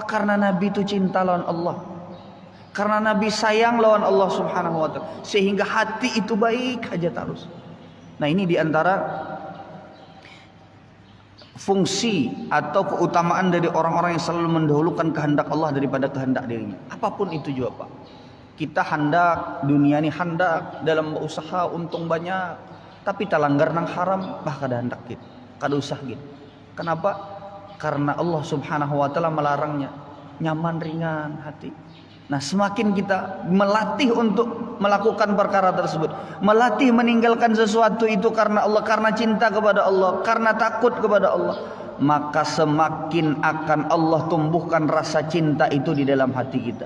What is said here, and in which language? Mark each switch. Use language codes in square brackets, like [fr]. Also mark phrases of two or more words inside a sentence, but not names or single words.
[bjn] Karena Nabi itu cinta lawan Allah. Karena Nabi sayang lawan Allah [ar] سبحانه وتعالى, [bjn] sehingga hati itu baik aja terus. [id] Nah, ini diantara fungsi atau keutamaan dari orang-orang yang selalu mendahulukan kehendak Allah daripada kehendak dirinya. Apapun itu juga, Pak. [bjn] Kita hendak dunia ini, hendak dalam usaha untung banyak, tapi tak langgar nang haram, bah kada hendak gitu, kada usah gitu. [id] Kenapa? Karena Allah [ar] سبحانه وتعالى [id] melarangnya. [bjn] Nyaman ringan hati. [id] Nah, semakin kita melatih untuk melakukan perkara tersebut, melatih meninggalkan sesuatu itu karena Allah, karena cinta kepada Allah, karena takut kepada Allah, maka semakin akan Allah tumbuhkan rasa cinta itu di dalam hati kita.